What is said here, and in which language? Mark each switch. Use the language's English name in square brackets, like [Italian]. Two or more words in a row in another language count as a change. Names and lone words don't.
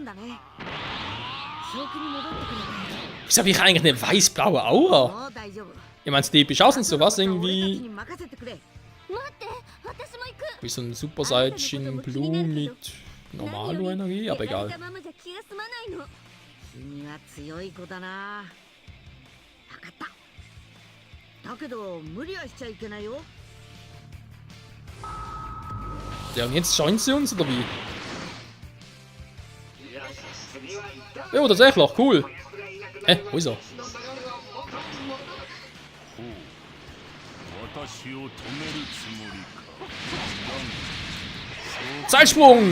[German] Wieso habe ich eigentlich eine weiß-blaue Aura? Ich meine, die episch aus und sowas irgendwie. Wie so ein Super Saiyajin Blue mit normaler Energie, aber egal. [Japanese] 君は強い子だな。分かった。だけど無理はしちゃいけないよ。 [German] Ja, und jetzt joint sie uns, oder wie? Ja, tatsächlich, cool. Wo ist er? Zeitsprung!